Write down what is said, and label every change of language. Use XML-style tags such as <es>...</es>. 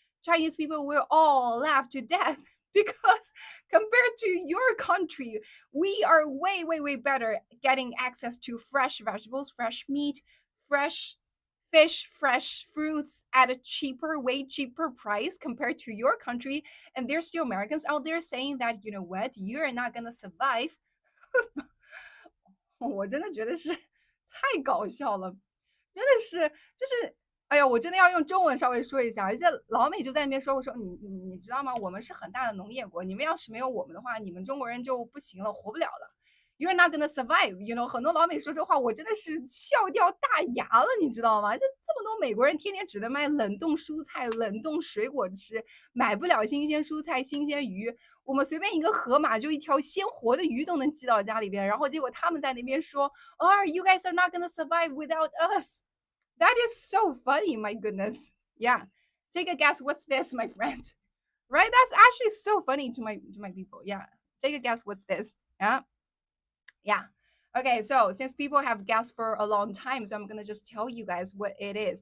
<en>Chinese people will all laugh to death because compared to your country, we are way, way, way better getting access to fresh vegetables, fresh meat, fresh fish, fresh fruits at a cheaper, way cheaper price compared to your country. And there's still Americans out there saying that, you know what, you're not gonna survive</en> <zh>我真的觉得是太搞笑了，真的是就是哎呀，我真的要用中文稍微说一下，而且老美就在那边说，我说你知道吗？我们是很大的农业国，你们要是没有我们的话，你们中国人就不行了，活不了了。</zh> <en>You're not gonna survive, you know。</en> <zh>很多老美说这话，我真的是笑掉大牙了，你知道吗？就这么多美国人天天只能卖冷冻蔬菜、冷冻水果吃，买不了新鲜蔬菜、新鲜鱼。我们随便一个河马，就一条鲜活的鱼都能寄到家里边，然后结果他们在那边说，</zh> <en>Oh, you guys are not gonna survive without us. That is so funny, my goodness. Yeah. Take a guess what's this, my friend? Right? That's actually so funny to my people. Yeah. Take a guess what's this? Yeah. Yeah. Okay, so since people have guessed for a long time, so I'm gonna just tell you guys what it is.</en>